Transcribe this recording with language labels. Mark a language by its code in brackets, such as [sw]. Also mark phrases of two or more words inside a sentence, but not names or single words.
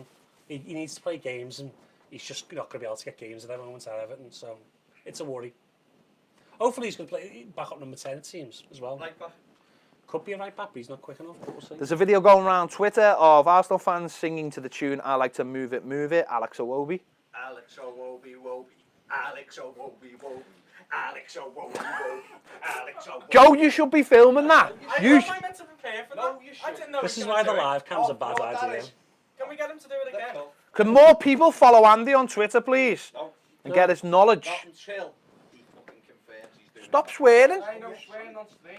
[en] He needs to play games, and he's just not going to be able to get games at the moment at Everton. So it's a worry. Hopefully he's going to play back up number 10, it seems, as well. Right back. Could be a right back, but he's not quick enough. But we'll see. There's a video going around Twitter of Arsenal fans singing to the tune "I Like to Move It, Alex Iwobi. Alex Iwobi, Wobi. Alex Iwobi, Wobi. Alex Iwobi, Wobi. Alex Iwobi. Joe, you should be filming that. How am I meant to prepare for that? I didn't know. This is why the live cam's a bad idea. Can we get him to do it again? Can more people follow Andy on Twitter, please? And get his knowledge. Not until he fucking confirms he's doing Stop swearing. I know swearing on stream.